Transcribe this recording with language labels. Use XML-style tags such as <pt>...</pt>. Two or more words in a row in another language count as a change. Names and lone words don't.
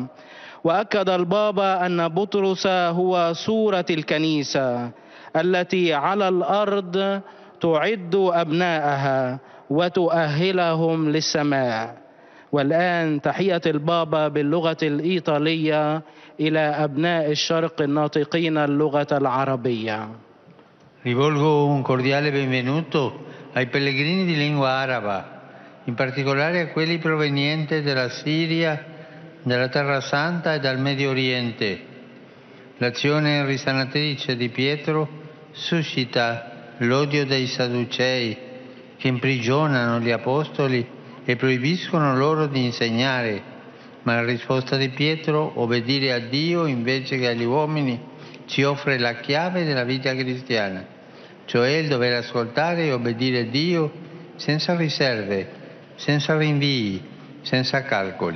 <ar>وأكد البابا أن بطرس هو صورة الكنيسة التي على الأرض تعد أبناءها وتؤهلهم للسماء. والآن تحية البابا باللغة الإيطالية إلى أبناء الشرق الناطقين اللغة العربية.</ar> <it>Rivolgo un cordiale benvenuto ai pellegrini di lingua araba, in particolare a quelli provenienti dalla Siria, dalla Terra Santa e dal Medio Oriente. L'azione risanatrice di Pietro suscita l'odio dei Sadducei che imprigionano gli apostoli e proibiscono loro di insegnare, ma la risposta di Pietro, obbedire a Dio invece che agli uomini, ci offre la chiave della vita cristiana, cioè il dover ascoltare e obbedire a Dio senza riserve, senza rinvii, senza calcoli.</it>